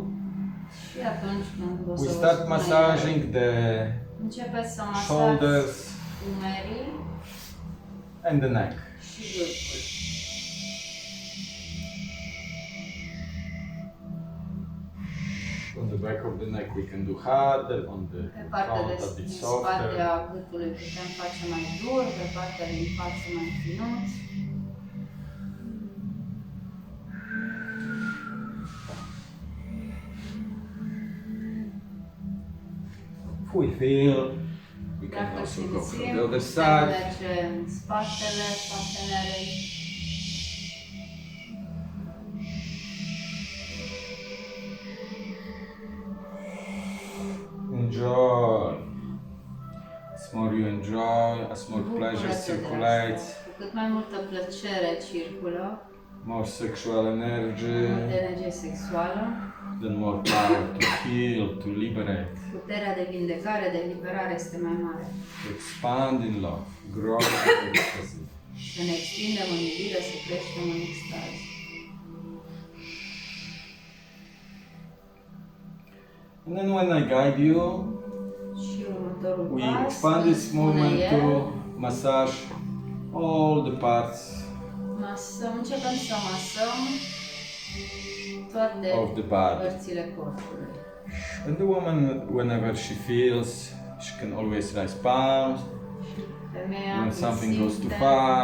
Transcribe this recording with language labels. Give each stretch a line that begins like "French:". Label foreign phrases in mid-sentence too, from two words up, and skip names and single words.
Romanian: Și atunci când o să
English: we
Romanian: vă
English: start
Romanian: spun
English: massaging
Romanian: el,
English: the
Romanian: începeți să masați
English: shoulders
Romanian: umerii
English: and the neck.
Romanian: și gâtul.
English: the back of the neck we can do harder, on the
Romanian: Pe partea
English: front a
Romanian: de
English: bit
Romanian: spate
English: softer.
Romanian: a gâtului putem face mai dur, pe partea din față mai finuț.
English: If we feel, we can
Romanian: Dacă
English: also go from
Romanian: simțim,
English: the other
Romanian: putem
English: side.
Romanian: merge în spatele partenerei.
English: Enjoy. As more you enjoy, as more pleasure
Romanian: Bucură-te de
English: circulates,
Romanian: asta. Cu cât mai multă plăcere circulă,
English: more sexual energy,
Romanian: multă energie sexuală,
English: then more power to heal, to liberate,
Romanian: puterea de vindecare, de eliberare este mai mare.
English: to expand in love, grow in ecstasy.
Romanian: Să ne extindem în iubire, să creștem în extaz.
English: And then when I guide you,
Romanian: Și următorul
English: we
Romanian: pas,
English: expand
Romanian: îmi
English: this
Romanian: spune
English: movement
Romanian: el,
English: to massage all the parts
Romanian: începem să masăm toate
English: of the body.
Romanian: părțile corpului.
English: And the woman, whenever she feels, she can always raise palms.
Romanian: Femeia
English: When
Romanian: când
English: something goes too
Romanian: simte,
English: far.